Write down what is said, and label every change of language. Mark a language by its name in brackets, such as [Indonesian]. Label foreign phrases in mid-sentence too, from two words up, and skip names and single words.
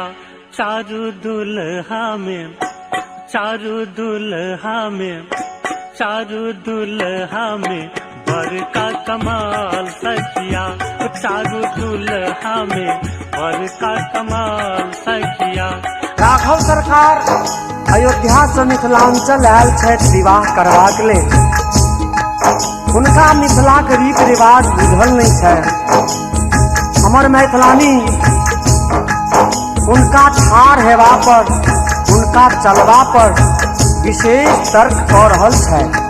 [Maithili] चारू दुल्हा में, चारू दुल्हा में, चारू दुल्हा में बड़का कमाल सखिया। चारू दुल्हा में बड़का कमाल सखिया। राघव सरकार अयोध्या से मिथिलांचल आयल छथि विवाह करबाक लेल। हुनका मिथिला के रीत रिवाज बुझल नहीं है। हमर मैथिलानी उनका ठाढ़ हेबा पर, उनका चलबा पर विशेष तर्क कऽ रहल छै।